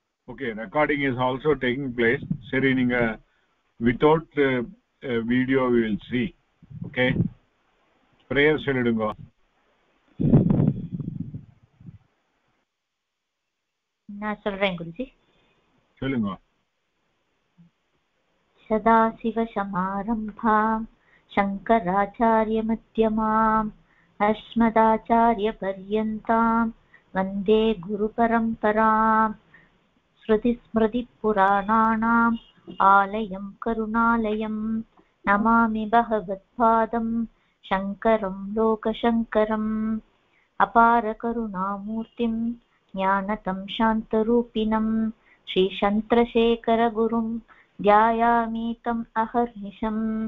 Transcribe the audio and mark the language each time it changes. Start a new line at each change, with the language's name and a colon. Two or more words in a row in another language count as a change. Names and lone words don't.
English: Okay, recording is also taking place.
Tamil: சரி நீங்க
English: without video we will see.
Tamil: ஓகே, பிரேயர் சொல்லிடுங்கோ. நான் சொல்றேன் குருஜி. சொல்லுங்க.
Sanskrit: सदाशिवसमारम्भां शङ्कराचार्यमध्यमाम् अस्मदाचार्यपर्यन्तां वन्दे गुरुपरम्पराम् श्रुतिस्मृतिपुराणानाम् आलयं करुणालयं नमामि भगवत्पादं शङ्करं लोकशङ्करम् अपारकरुणामूर्तिं ज्ञानतं शान्तरूपिणं श्रीशन्त्रशेखरगुरुं ध्यायामि तम् अहर्निशम्